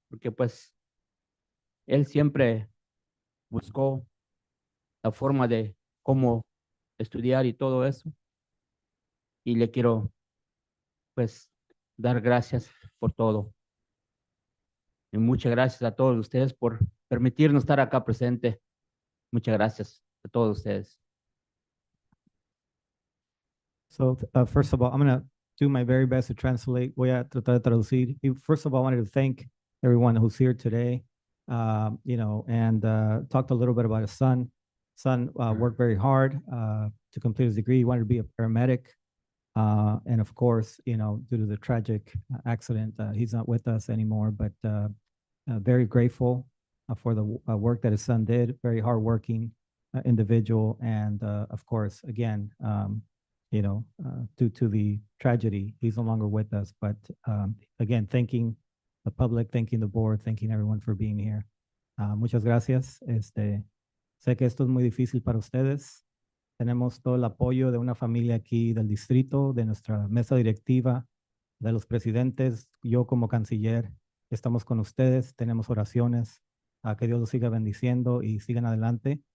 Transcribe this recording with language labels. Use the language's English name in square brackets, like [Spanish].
[Spanish] Porque pues él siempre buscó la forma de cómo estudiar y todo eso. Y le quiero, pues, dar gracias por todo. Y muchas gracias a todos ustedes por permitirnos estar acá presente. Muchas gracias a todos ustedes. [English] So, first of all, I'm going to do my very best to translate. [Spanish] Voy a tratar de traducir. [English] First of all, I wanted to thank everyone who's here today, and talked a little bit about his son. Son worked very hard to complete his degree. He wanted to be a paramedic. And of course, due to the tragic accident, he's not with us anymore, but very grateful for the work that his son did. Very hardworking individual. And of course, again, due to the tragedy, he's no longer with us. But again, thanking the public, thanking the board, thanking everyone for being here. [Spanish] Muchas gracias. Sé que esto es muy difícil para ustedes. Tenemos todo el apoyo de una familia aquí del distrito, de nuestra mesa directiva, de los presidentes. Yo como canciller, estamos con ustedes, tenemos oraciones, a que Dios los siga bendiciendo y sigan adelante.